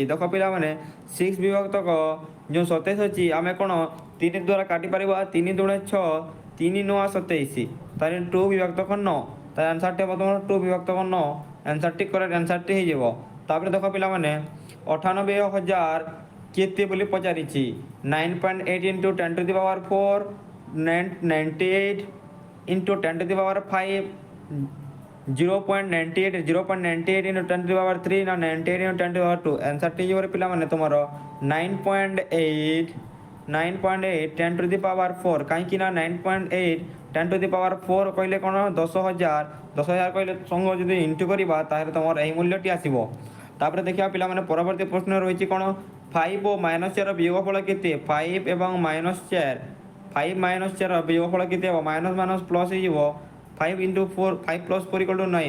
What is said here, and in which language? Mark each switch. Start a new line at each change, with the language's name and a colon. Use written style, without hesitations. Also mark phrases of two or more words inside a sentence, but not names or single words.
Odia: ଦେଖ ପିଲାମାନେ 6 ବିଭକ୍ତକ ଯେଉଁ 27 ଅଛି ଆମେ କ'ଣ 3 ଦ୍ୱାରା କାଟିପାରିବା। 3 ଦୁଣେ 6, 3 9 27, ତାହେଲେ 2 ବିଭକ୍ତକ 9। ତାହେଲେ ଆନ୍ସରଟି ହେବ ତୁମର 2 ବିଭକ୍ତକ 9। ଆନ୍ସରଟି
English: correct answer
Odia: ହେଇଯିବ। ତାପରେ ଦେଖ ପିଲାମାନେ 98,000 କେତେ ବୋଲି ପଚାରିଛି।
English: 9.8 into 10 to the power 4, 98 into 10 to the power 5, 0.98 into 10 to the power 3 ନା 98 into 10 to the power 2।
Odia: ଆନ୍ସରଟି ହେଇଯିବ ପିଲାମାନେ ତୁମର 9.8
English: 10 to the power 4।
Odia: କାହିଁକି ନା
English: 9.8 10 to the power 4
Odia: କହିଲେ କ'ଣ 10,000 କହିଲେ ସଙ୍ଗ ଯଦି ଇଣ୍ଟୁ କରିବା ତାହେଲେ ତୁମର ଏହି ମୂଲ୍ୟଟି ଆସିବ। ତାପରେ ଦେଖିବା ପିଲାମାନେ ପରବର୍ତ୍ତୀ ପ୍ରଶ୍ନ ରହିଛି କ'ଣ, 5 ଓ -4 ବିୟୋଗଫଳ କେତେ? 5 ଏବଂ -4, 5 -4 ବିୟୋଗଫଳ କେତେ ହେବ?
English: minus minus plus
Odia: ହେଇଯିବ। 5 into 4, 5 + 4 = 9।